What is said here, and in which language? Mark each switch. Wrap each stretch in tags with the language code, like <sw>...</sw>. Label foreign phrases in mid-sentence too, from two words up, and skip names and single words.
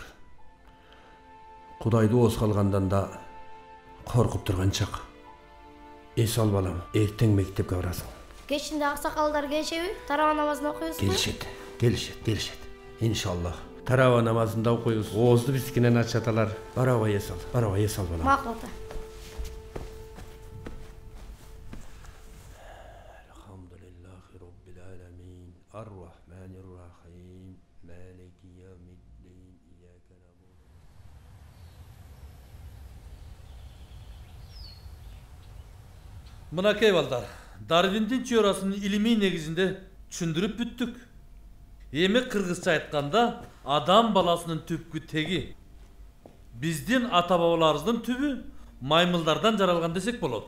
<ky>Кудайды ооз калгандан да коркуп турган чак. Эс ал балам, эртең мектепке барасың. Кечинде аксакалдар келишеби? Тарава намазын окуйбузбу? Келишет. Иншаллах. Тарава намазында окуйбуз. Оозду биздикинен ачаталар. Барабай эс ал балам. Макул ата.</ky> <ar>الحمد لله رب العالمين. الرحمن الرحيم مالك يوم الدين. إياك نعبد.</ar> <ky>Мынакей балдар, Дарвиндин теориясынын илимий негизинде түшүндүрүп бүттүк. Эми кыргызча айтканда, адам баласынын түпкү теги биздин ата бабаларыбыздын түбү маймылдардан жаралган десек болот.</ky>